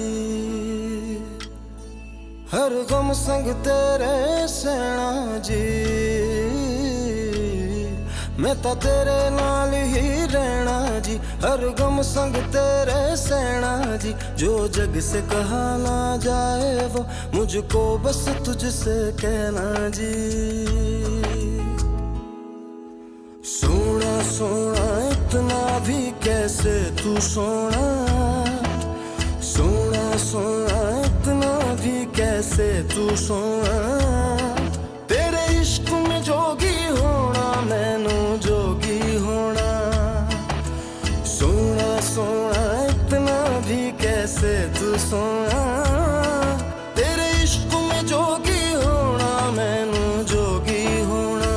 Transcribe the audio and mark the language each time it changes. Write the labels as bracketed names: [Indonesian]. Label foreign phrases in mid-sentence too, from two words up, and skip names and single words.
[Hindi] हर गम संग तेरे सहना जी। [Punjabi] मैं ਤਾਂ ਤੇਰੇ ਨਾਲ ਹੀ ਰਹਿਣਾ जी, [Hindi] हर गम संग तेरे सहना जी। जो जग से कहा ना जाए वो मुझको बस तुझसे कहना जी। सोना सोना इतना भी कैसे तू सोना, सोना सोना इतना भी कैसे तू सोना। तेरे इश्क में जोगी होना, [Punjabi] ਮੈਨੂੰ ਜੋਗੀ ਹੋਣਾ। [Hindi] सोना सोना इतना भी कैसे तू सोना। तेरे इश्क में जोगी होना, [Punjabi] ਮੈਨੂੰ ਜੋਗੀ ਹੋਣਾ।